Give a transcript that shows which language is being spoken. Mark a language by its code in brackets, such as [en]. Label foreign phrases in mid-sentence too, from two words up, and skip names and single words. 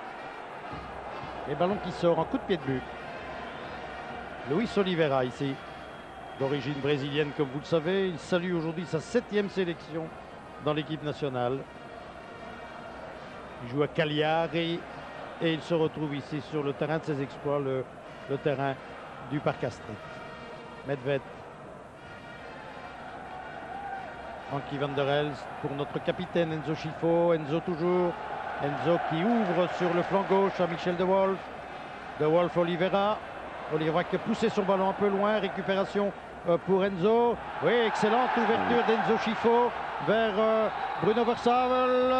[fr] Et ballon qui sort en coup de pied de but. Luis Oliveira ici, d'origine brésilienne comme vous le savez. Il salue aujourd'hui sa 7e sélection dans l'équipe nationale. Il joue à Cagliari et il se retrouve ici sur le terrain de ses exploits, le terrain du Parc Astrid. Medved. Frankie van der Elst pour notre capitaine Enzo Schifo. Enzo toujours. Enzo qui ouvre sur le flanc gauche à Michel De Wolf. De Wolf Oliveira. Oliveira qui a poussé son ballon un peu loin. Récupération pour Enzo. Oui, excellente ouverture d'Enzo Schifo vers Bruno Versavel.